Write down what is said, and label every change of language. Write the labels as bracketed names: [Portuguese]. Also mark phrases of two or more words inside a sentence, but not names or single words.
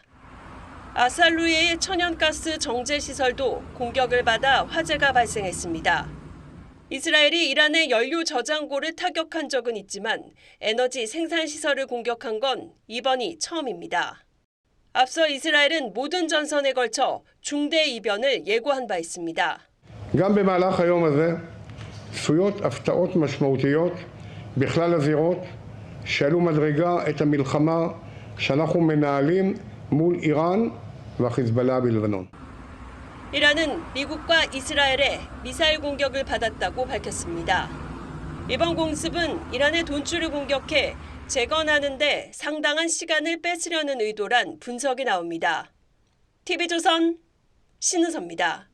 [Korean] 아살루에의 천연가스 정제시설도 공격을 받아 화재가 발생했습니다. 이스라엘이 이란의 연료 저장고를 타격한 적은 있지만 에너지 생산시설을 공격한 건 이번이 처음입니다. 앞서 이스라엘은 모든 전선에 걸쳐 중대 이변을 예고한 바 있습니다. [Hebrew] גם במהלך היום הזה צפויות הפתעות משמעותיות בכלל הזירות שעלו מדרגה את המלחמה שאנחנו מנהלים מול איראן והחיזבאללה בלבנון. [Korean] 이란은 미국과 이스라엘의 미사일 공격을 받았다고 밝혔습니다. 이번 공습은 이란의 돈줄을 공격해 재건하는 데 상당한 시간을 뺏으려는 의도란 분석이 나옵니다. TV조선 신은서입니다.